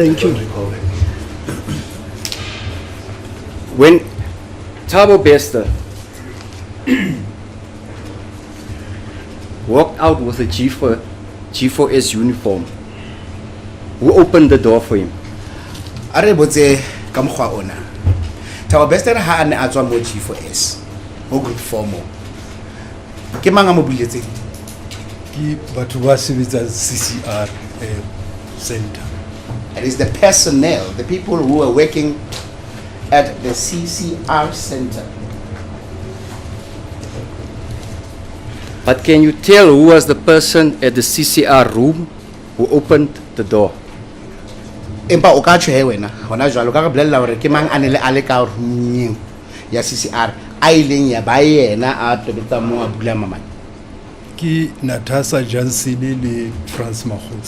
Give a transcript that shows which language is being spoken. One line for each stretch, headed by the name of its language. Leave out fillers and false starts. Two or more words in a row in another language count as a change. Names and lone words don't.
English: thank you. Recall that. When Thabo Bester walked out with a G4S uniform, who opened the door for him?
Southern Sotho: A re botse ka mokgwa ona. Thabo Bester ha ane a tswa mo G4S mo group 4 mo. Ke mang a mo buletse? Ki batho ba sebetsa CCR center.
English: It is the personnel, the people who are working at the CCR center. But can you tell who was the person at the CCR room who opened the door?
Southern Sotho: Empa o ka tjho he wena hona jwalo ka re bolella hore ke mang a ne le a le ka room ya CCR a ileng ya ba yena a tobetsa mo a bula mamane. Ki Natasha Jansen le France Mahotsi.